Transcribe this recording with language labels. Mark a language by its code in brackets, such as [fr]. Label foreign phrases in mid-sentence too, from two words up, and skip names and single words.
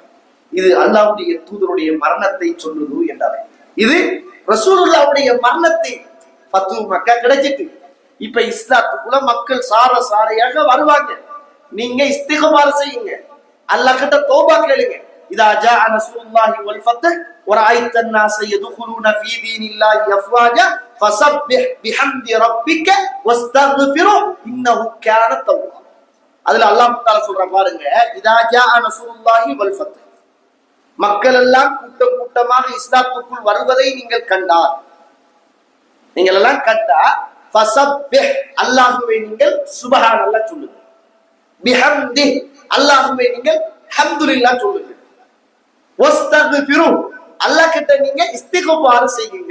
[ta] இது அல்லாஹ்வுடைய தூதருடைய மரணத்தை சொல்லுது என்றாங்க. இது ரசூலுல்லாஹ்வுடைய மரணத்தை, ஃபத்ஹு மக்கா கிடைச்சிட்டு இப்ப இஸ்லாத்துக்குள்ள மக்கள் சாரையாக வருவாங்க. நீங்க இஸ்திக்பார் செய்யுங்க, அல்லாஹ் கிட்ட தௌபா கேளுங்க. [ar] إذا جاء نصر الله والفتح ورأيت الناس يدخلون في دين الله افواجا فسبح بحمد ربك واستغفره انه كان توابا. [ta] அதுல அல்லாஹ் தஆலா சொல்றான் பாருங்க, [ar] إذا جاء نصر الله والفتح, [ta] மக்கள் எல்லாம் கூட்டம் கூட்டமாக இஸ்லாத்துக்குள் வருவதை நீங்கள் எல்லாம் கண்டா ஃபஸப்பிஹ், அல்லாஹ்வை நீங்கள் சுப்ஹானல்லாஹ் சொல்லுங்க, பிஹம்தி, அல்லாஹ்வை நீங்கள் அல்ஹம்துலில்லாஹ் சொல்லுங்க, வஸ்தக்ஃபிரு, அல்லாஹ் கிட்ட நீங்க இஸ்திக்பார் செய்யுங்க.